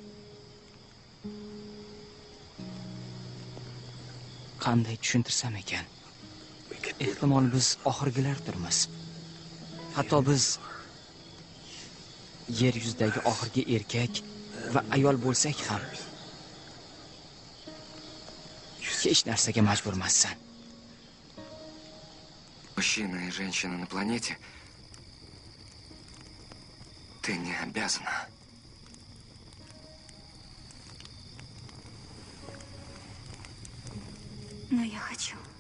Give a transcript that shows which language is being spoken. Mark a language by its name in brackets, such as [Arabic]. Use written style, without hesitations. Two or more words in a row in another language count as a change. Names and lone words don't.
[Uzbek] Qanday tushuntirsam ekan? Ehtimol biz oxirgilardirmiz. Hatto biz yer yuzidagi oxirgi erkak va ayol bo'lsak ham hech narsaga majburmassan. [Russian] Мужчина и женщина на планете, ты не обязана. Но я хочу.